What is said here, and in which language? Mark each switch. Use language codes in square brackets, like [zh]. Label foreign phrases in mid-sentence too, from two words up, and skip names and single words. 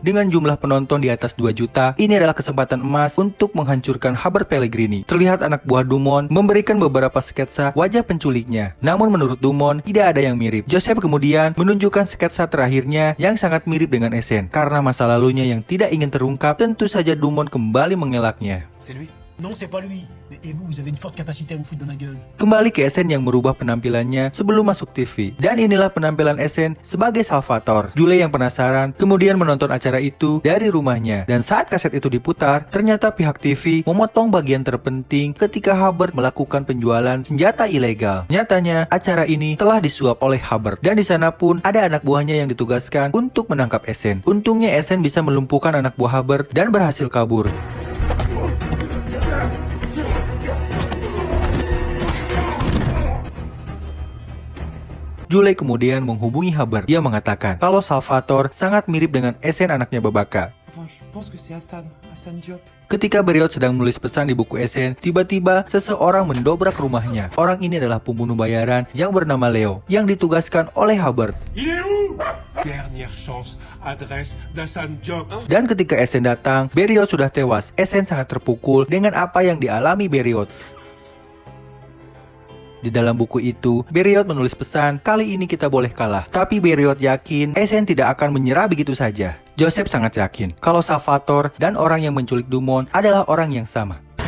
[id] Dengan jumlah penonton di atas 2 juta, ini adalah kesempatan emas untuk menghancurkan Hubbard Pellegrini. Terlihat anak buah Dumont memberikan beberapa sketsa wajah penculiknya. Namun menurut Dumont, tidak ada yang mirip. Joseph kemudian menunjukkan sketsa terakhirnya yang sangat mirip dengan Esen. Karena masa lalunya yang tidak ingin terungkap, tentu saja Dumont kembali mengelaknya. [fr] C'est lui. Non, c'est pas lui. Et vous avez une forte capacité à vous foutre de ma gueule. [id] Kembali ke Esen yang merubah penampilannya sebelum masuk TV. Dan inilah penampilan Esen sebagai Salvatore. Julie yang penasaran kemudian menonton acara itu dari rumahnya. Dan saat kaset itu diputar, ternyata pihak TV memotong bagian terpenting ketika Hubbard melakukan penjualan senjata ilegal. Nyatanya, acara ini telah disuap oleh Hubbard. Dan di sana pun ada anak buahnya yang ditugaskan untuk menangkap Esen. Untungnya Esen bisa melumpuhkan anak buah Hubbard dan berhasil kabur. Julie kemudian menghubungi Hubbard. Dia mengatakan kalau Salvatore sangat mirip dengan Esen anaknya Babaka. [fr] Je pense que c'est Hassan Diop. [id] Ketika Beriot sedang menulis pesan di buku Esen, tiba-tiba seseorang mendobrak rumahnya. Orang ini adalah pembunuh bayaran yang bernama Leo, yang ditugaskan oleh Hubbard. [fr] Il est où? Dernière chance, adresse d'Hassan Diop. [id] Dan ketika Esen datang, Beriot sudah tewas. Esen sangat terpukul dengan apa yang dialami Beriot. Di dalam buku itu, Beriot menulis pesan, kali ini kita boleh kalah. Tapi Beriot yakin Esen tidak akan menyerah begitu saja. Joseph sangat yakin kalau Salvatore dan orang yang menculik Dumont adalah orang yang sama.